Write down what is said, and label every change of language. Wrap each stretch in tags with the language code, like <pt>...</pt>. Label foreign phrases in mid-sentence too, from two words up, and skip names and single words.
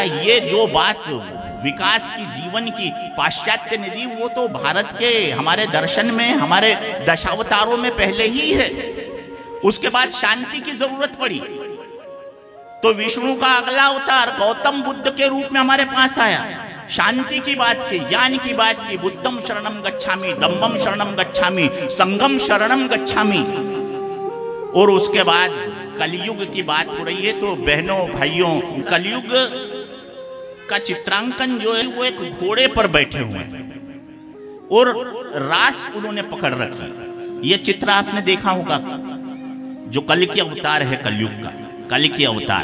<hi>ये जो बात विकास की जीवन की पाश्चात्य निधि, वो तो भारत के हमारे दर्शन में, हमारे दशावतारों में पहले ही है। उसके बाद शांति की जरूरत पड़ी, तो विष्णु का अगला अवतार गौतम बुद्ध के रूप में हमारे पास आया। शांति की बात की, ज्ञान की बात की,</hi> <pi>बुद्धम शरणम गच्छामि, धम्मम शरणम गच्छामि, संघम शरणम गच्छामि।</pi> <hi>और उसके बाद कलयुग की बात हो रही है। तो बहनों भाइयों, कलयुग का चित्रांकन जो है वो एक घोड़े पर बैठे हुए हैं और रास उन्होंने पकड़ रखी। ये चित्र आपने देखा होगा, जो कल की अवतार है, कलयुग का कल की अवतार।</hi>